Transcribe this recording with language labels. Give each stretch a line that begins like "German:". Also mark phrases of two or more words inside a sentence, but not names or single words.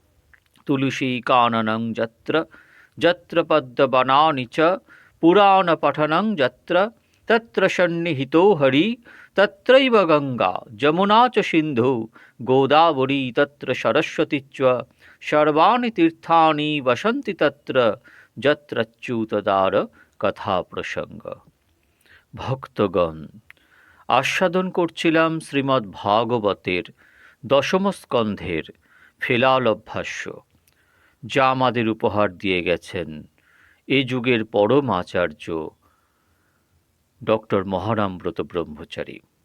Sanskrit: तुलसीकाननं यत्र यत्र पद्मवनानि च पुराणपठनं यत्र तत्र सन्निहितो हरि तत्रैव गंगा जमुना च सिन्धु गोदावरी तत्र सरस्वती च सर्वाणि तीर्थानि वसन्ति तत्र যত্রচ্যুতদার কথা প্রসঙ্গ।
Bangla: ভক্তগণ, আস্বাদন করছিলাম শ্রীমদ্ ভাগবতের দশম স্কন্ধের ফেলালভ্যাস্য, যা আমাদের উপহার দিয়ে গেছেন এ যুগের পরম আচার্য ডক্টর মহারামব্রত ব্রহ্মচারী।